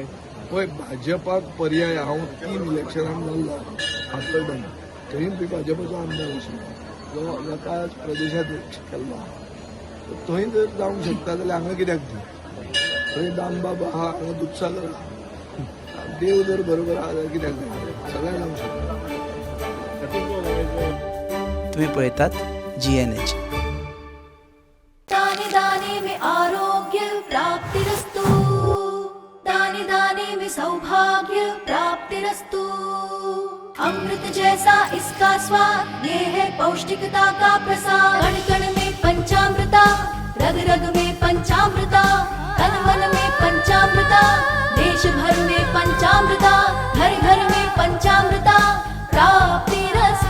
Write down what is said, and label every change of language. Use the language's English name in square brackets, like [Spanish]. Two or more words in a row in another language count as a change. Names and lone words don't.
[Konkani] पळय भाजपाक पर्याय हांव 3 इलेक्शनांत जाल्लो हातलड्यान थंय बी भाजपाचो आमदार आशिल्लो जो जाता प्रदेशाध्यक्ष केल्लो. थंय जर जावंक शकता जाल्यार हांगा कित्याक दी? थंय दामबाब आहा, हांगा दुधसागर आहा. देव जर बरोबर आहा जाल्यार कित्याक जाय? सगळें जावंक शकता. तुम्ही पळयतात GNH. [Hindi] दाने दाने में आरोग्य प्राप्तिरस्तु, दाने दाने में सौभाग्य प्राप्तिरस्तु. अमृत जैसा इसका स्वाद, ये है पौष्टिकता का प्रसाद. कण कण में पंचामृता, रग रग में पंचामृता, तन मन में पंचामृता, देश भर में पंचामृता, घर घर में पंचामृता प्राप्तिरस्तु.